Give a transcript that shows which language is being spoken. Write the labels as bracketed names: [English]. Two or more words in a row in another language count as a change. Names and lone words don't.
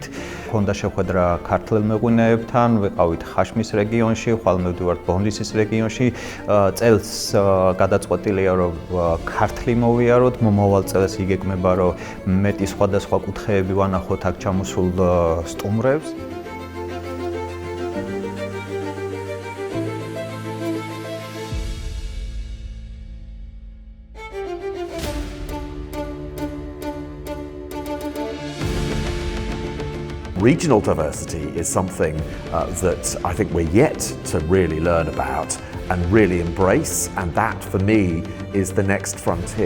[Georgian] Ჰქონდა შეხვედრა ქართულ მეღვინეებთან, ვიყავით ხაშმის რეგიონში, ხვალ მივდივართ ბონდისის რეგიონში. წელს გადაწყვეტილია, რომ ქართლი მოვიაროთ, მომავალ წელს იგეგმება, რომ მეტი სხვადასხვა კუთხეები ვანახოთ აქ ჩამოსულ სტუმრებს. [English] Regional diversity is something that I think we're yet to really learn about and really embrace, and that for me is the next frontier.